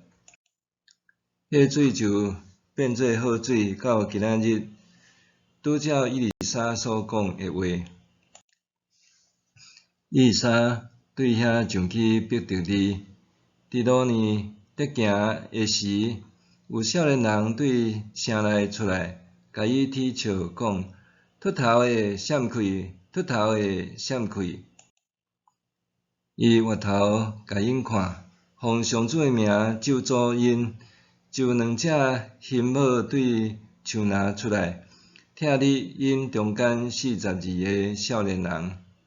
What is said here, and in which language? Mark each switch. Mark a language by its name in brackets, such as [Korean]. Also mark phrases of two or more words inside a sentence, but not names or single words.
[Min Nan Chinese] 迄水就变做好水，到今仔日，拄照以利沙所讲的话。以利沙对遐上去逼着你。伫路呢，伫行的时，有少年人对城内出来，甲伊踢笑，讲：秃头的闪开，秃头的闪开。伊回头甲因看，奉上主的名咒诅因，就2只牝马对墙拿出来，拆入因中间42个少年人。